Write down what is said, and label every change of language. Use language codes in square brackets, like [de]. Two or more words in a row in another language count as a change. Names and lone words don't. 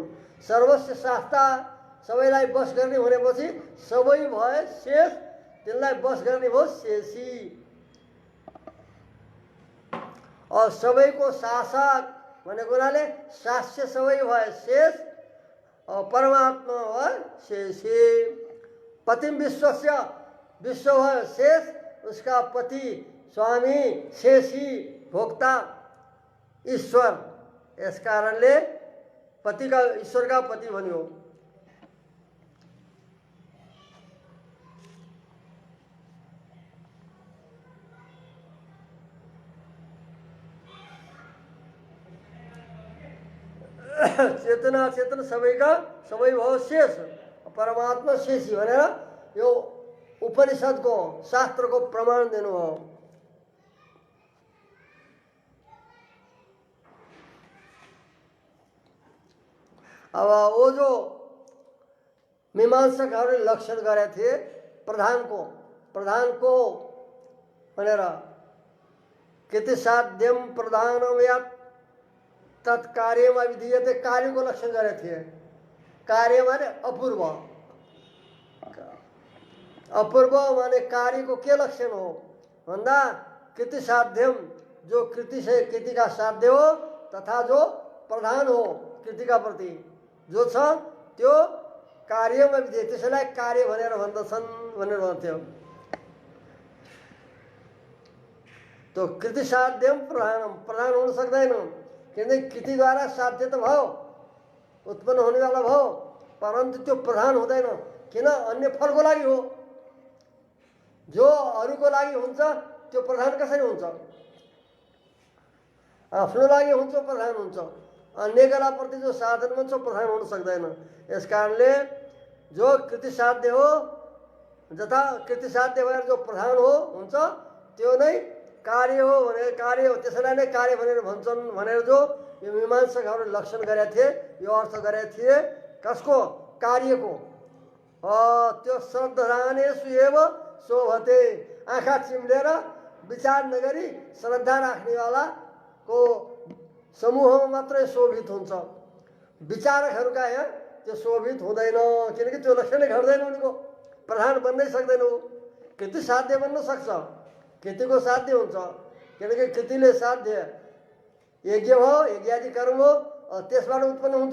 [ne] सर्वस्व शास्ता, सबैलाई बस गर्ने भनेपछि सबै भए शेष, तिनलाई बस गर्ने भयो शेषी। और सबैको शासक भनेको हुनाले शास्य सबै भए शेष, और परमात्मा भए शेषी। [sa] पतिम विश्वस्य, [ne] विश्व भयो शेष, उसका पति स्वामी शेषी भोक्ता ईश्वर। यस कारणले पति का, ईश्वर का पति भन्यो। चेतना चेतन सबैका सबै भयो शेष, परमात्मा शेषी भनेर यो उपनिषदको शास्त्रको प्रमाण दिनु हो। अब वो जो मीमांसकहरूले लक्षण गरेका थिए प्रधानको भनेर [sa] किति साध्यम प्रधानम [ne] या तत्कार्यमा विधीयते, कार्यको लक्षण गरेका थिए। कार्य माने अपूर्व, अपूर्व माने कार्यको के लक्षण हो भन्दा कृति साध्यम, [hi] जो कृति से कृति का साध्य हो, [ne] तथा जो प्रधान हो कृति का प्रति जो छ त्यो कार्यमा विधेय, त्यसैलाई कार्य भनेर भन्दछन् भनेर भन्थ्यो। [sa] तो कृति साध्यम प्रधानम, [ne] प्रधान हुन सक्दैन किनकि कृतिद्वारा साध्य त भयो, उत्पन्न हुनेवाला भयो, परन्तु त्यो प्रधान हुँदैन। किन? अन्य फलको लागि हो। जो अरूको लागि हुन्छ त्यो प्रधान कसरी हुन्छ? आफ्नो लागि हुन्छ प्रधान हुन्छ। अन्यका प्रति जो साधन बन्छ प्रधान हुन सक्दैन। यस कारणले जो कृति साध्य हो, जता कृति साध्य भएर जो प्रधान हो हुन्छ त्यो नै कार्य हो भनेर, कार्य हो त्यसैलाई नै कार्य भनेर भन्छन् भनेर जो यो मीमांसकहरूले लक्षण गरेका थिए, यो अर्थ गरेका थिए। कसको? कार्यको। त्यो [sa] श्रद्धानेषु एव शोभते, [ne] आँखा चिम्लेर विचार नगरी श्रद्धा राख्नेवालाको समूहमा मात्रै शोभित हुन्छ। विचारकहरूका यहाँ त्यो शोभित हुँदैन, किनकि त्यो लक्षणै घट्दैन उनीको, प्रधान बन्नै सक्दैन। कृति साध्य बन्न सक्छ, कृतिको साध्य हुन्छ, किनकि कृतिले साध्य यज्ञ भयो, यज्ञादि कर्म हो, त्यसबाट उत्पन्न हुन्छ।